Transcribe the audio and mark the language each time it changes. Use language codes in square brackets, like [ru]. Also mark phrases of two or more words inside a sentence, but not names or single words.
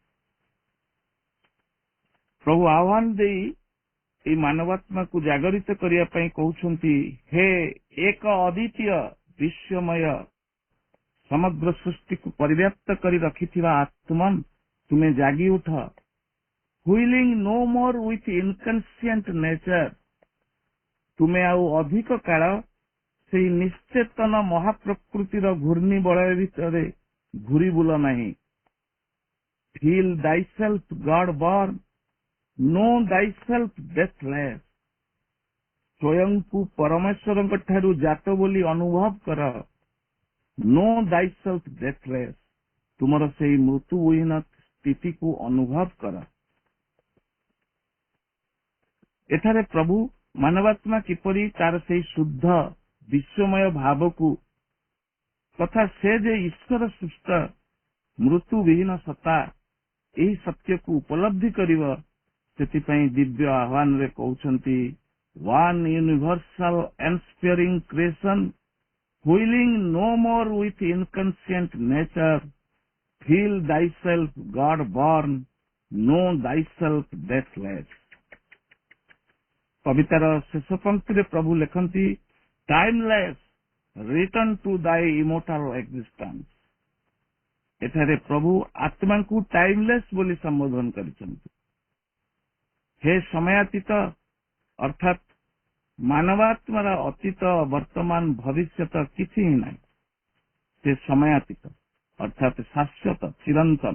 [or] ପ୍ରଭୁ ଆହ୍ୱାନ ଦେଇ এই ମାନବାତ୍ମାକୁ ଜାଗରିତ କରିବା ପାଇଁ କହୁଛନ୍ତି, ହେ ଏକ ଅଦ୍ୱିତୀୟ ବିଶ୍ୱମୟ ସମଗ୍ର ସୃଷ୍ଟିକୁ ପରିବ୍ୟାପ୍ତ କରି ରଖିଥିବା ଆତ୍ମନ୍, ତୁମେ ଜାଗି ଉଠ। [en] whirling no more with inconscient nature. [or] ତୁମେ ଆଉ ଅଧିକ କାଳ ସେହି ନିଶ୍ଚେତନ ମହାପ୍ରକୃତିର ଘୂର୍ଣ୍ଣି ବଳୟ ଭିତରେ ଘୂରି ବୁଲ ନାହିଁ। [en] ଫିଲ୍ thyself God born know thyself deathless। [or] ସ୍ୱୟଂକୁ ପରମେଶ୍ୱରଙ୍କ ଠାରୁ ଜାତ ବୋଲି ଅନୁଭବ କର। [en] know thyself deathless। [or] ତୁମର ସେହି ମୃତ୍ୟୁବିହୀନ ସ୍ଥିତିକୁ ଅନୁଭବ କର। ଏଠାରେ ପ୍ରଭୁ ମାନବାତ୍ମା କିପରି ତାର ସେହି ଶୁଦ୍ଧ ବିଶ୍ୱମୟ ଭାବକୁ ତଥା ସେ ଯେ ଈଶ୍ୱର ସୃଷ୍ଟ ମୃତ୍ୟୁବିହୀନ ସତ୍ତା, ଏହି ସତ୍ୟକୁ ଉପଲବ୍ଧି କରିବ, ସେଥିପାଇଁ ଦିବ୍ୟ ଆହ୍ୱାନରେ କହୁଛନ୍ତି, [en] one universal ensphering creation whirling no more with inconscient nature feel thyself God born know thyself deathless. [or] କବିତାର ଶେଷ ପଂକ୍ତିରେ ପ୍ରଭୁ ଲେଖନ୍ତି, [en] timeless return to thy immortal existence. [or] ଏଠାରେ ପ୍ରଭୁ ଆତ୍ମାଙ୍କୁ ଟାଇମଲେସ୍ ବୋଲି ସମ୍ବୋଧନ କରିଛନ୍ତି। ହେ ସମୟାତୀତ, ଅର୍ଥାତ୍ ମାନବାତ୍ମାର ଅତୀତ, ବର୍ତ୍ତମାନ, ଭବିଷ୍ୟତ କିଛି ହିଁ ନାହିଁ। ସେ ସମୟାତୀତ ଅର୍ଥାତ୍ ଶାଶ୍ୱତ, ଚିରନ୍ତନ।